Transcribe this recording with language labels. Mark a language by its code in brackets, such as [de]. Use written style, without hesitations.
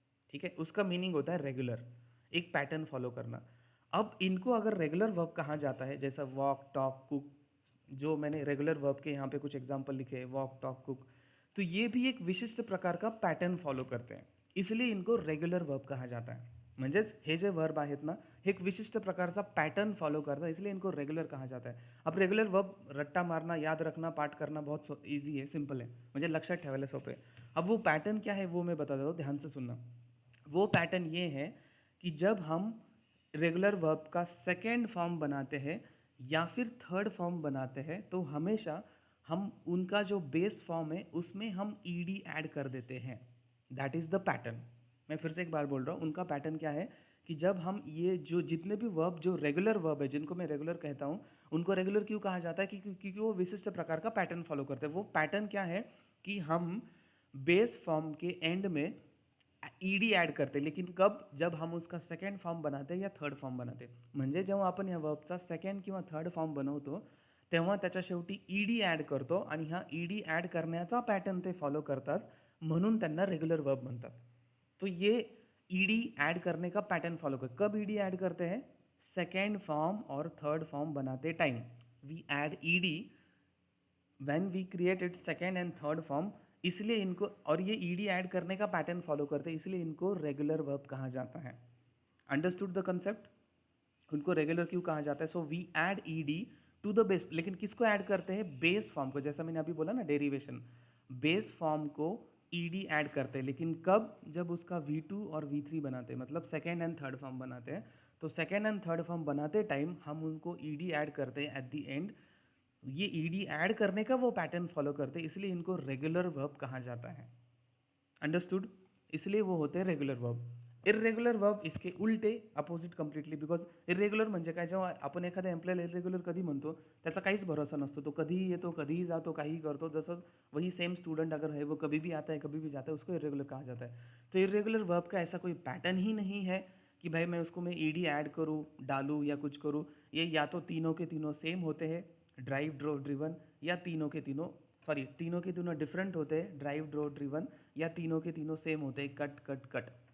[hi] ठीक है, उसका मीनिंग होता है रेगुलर, एक पैटर्न फॉलो करना. अब इनको अगर रेगुलर वर्ब कहा जाता है, जैसा वॉक, टॉक, कुक, जो मैंने रेगुलर वर्ब के यहाँ पे कुछ एग्जांपल लिखे हैं, वॉक, टॉक, कुक, तो ये भी एक विशिष्ट प्रकार का पैटर्न फॉलो करते हैं, इसलिए इनको रेगुलर वर्ब कहा जाता है. [mr] म्हणजेच हे जे वर्ब आहेत ना, हे एक विशिष्ट प्रकारचा पैटर्न [hi] फॉलो करता है, इसलिए इनको रेगुलर कहा जाता है. अब रेगुलर वर्ब रट्टा मारना, याद रखना, पाठ करना बहुत ईजी है, सिंपल है, [mr] म्हणजे लक्षात ठेवायला सोपं [hi] है. अब वो पैटर्न क्या है वो मैं बता देता हूँ, ध्यान से सुनना. वो पैटर्न ये है कि जब हम रेगुलर वर्ब का सेकेंड फॉर्म बनाते हैं या फिर थर्ड फॉर्म बनाते हैं, तो हमेशा हम उनका जो बेस फॉर्म है उसमें हम ED ऐड कर देते हैं. [en] That is the pattern. [hi] मैं फिर से एक बार बोल रहा हूँ, उनका पैटर्न क्या है कि जब हम ये जो जितने भी वर्ब जो रेगुलर वर्ब है, जिनको मैं रेगुलर कहता हूँ, उनको रेगुलर क्यों कहा जाता है, क्योंकि वो विशिष्ट प्रकार का पैटर्न फॉलो करते हैं. वो पैटर्न क्या है कि हम बेस फॉर्म के एंड में ED ॲड करते, लेकिन कब, जब हम उसका सेकंड फॉर्म बनाते या थर्ड फॉर्म बनाते. [mr] म्हणजे जेव्हा आपण या वर्बचा सेकंड किंवा थर्ड फॉर्म बनवतो, तेव्हा त्याच्या शेवटी ED ॲड करतो आणि हा ED ॲड करण्याचा पॅटर्न ते फॉलो करतात, म्हणून त्यांना रेगुलर वर्ब म्हणतात. [hi] तो ये ED ऐड करने का पैटर्न फॉलो कर. कब ED ऐड करते हैं? सेकेंड फॉर्म और थर्ड फॉर्म बनाते time [en] We add ED when we create it second and third form. [hi] इसलिए इनको, और ये ED ऐड करने का पैटर्न फॉलो करते हैं, इसलिए इनको रेगुलर वर्ब कहा जाता है. [en] Understood the concept? [hi] उनको रेगुलर क्यों कहा जाता है? [en] So we add ED to the base. [hi] लेकिन किसको ऐड करते हैं? बेस फॉर्म को. जैसा मैंने अभी बोला ना, डेरिवेशन, बेस फॉर्म को ED ऐड करते हैं, लेकिन कब? जब उसका V2 और V3 बनाते हैं, मतलब सेकेंड एंड थर्ड फॉर्म बनाते हैं. तो सेकेंड एंड थर्ड फॉर्म बनाते टाइम हम उनको ED ऐड करते हैं [en] At the end. [hi] ये ED ऐड करने का वो पैटर्न फॉलो करते हैं, इसलिए इनको रेगुलर वर्ब कहा जाता है. अंडरस्टूड? इसलिए वो होते हैं रेगुलर वर्ब. इरेग्युलर वर्ब इसके उलटे, अपोजिट कम्प्लिटली. [mr] बिकॉज इरेग्युलर म्हणजे काय, जेव्हा आपण एखाद्या एम्प्लॉयला इरेग्युलर कधी म्हणतो, त्याचा काहीच भरोसा नसतो, तो कधीही येतो, कधीही जातो, काहीही करतो. [hi] जसं वही सेम स्टूडेंट अगर है, वो कभी भी आता है, कभी भी जाता है, उसको इरेग्युलर कहा जाता है. तो इरेग्युलर वर्ब का ऐसा कोई पैटर्न ही नहीं है कि भाई मैं उसको मैं ईडी ऐड करूँ, डालूँ या कुछ करूँ, ये या तो तीनों के तीनों सेम होते हैं, ड्राइव ड्रो ड्रिवन, या तीनों के तीनों, सॉरी, तीनों के तीनों डिफरेंट होते हैं, ड्राइव ड्रो ड्रिवन, या तीनों के तीनों सेम होते हैं, कट कट कट।